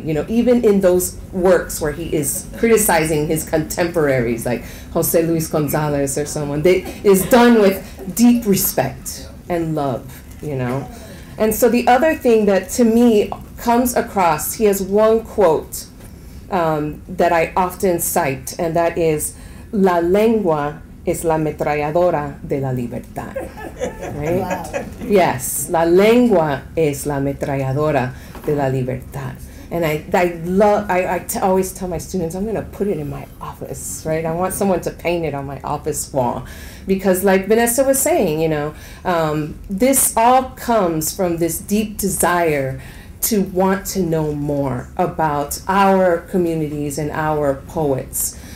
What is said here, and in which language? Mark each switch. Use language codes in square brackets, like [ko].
[en] You know, even in those works where he is criticizing his contemporaries, like José Luis González or someone, that is done with deep respect and love, you know. And so the other thing that to me comes across, he has one quote that I often cite, and that is, [es] "La lengua es la ametralladora de la libertad." [en] Right? Wow. [es] Yes, la lengua es la ametralladora de la libertad. [en] And I always tell my students, I'm going to put it in my office, right? I want someone to paint it on my office wall. Because like Vanessa was saying, you know, this all comes from this deep desire to want to know more about our communities and our poets.